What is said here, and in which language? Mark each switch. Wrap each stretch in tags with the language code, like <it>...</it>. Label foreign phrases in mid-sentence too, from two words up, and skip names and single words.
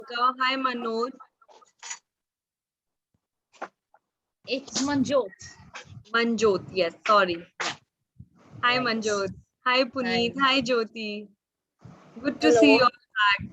<en>Hi, Manoj. It's Manjot. Manjot, yes, sorry. Hi, Right. Manjot. Hi, Puneet. Hi, Jyoti. Good to see you Hello. all back.</en>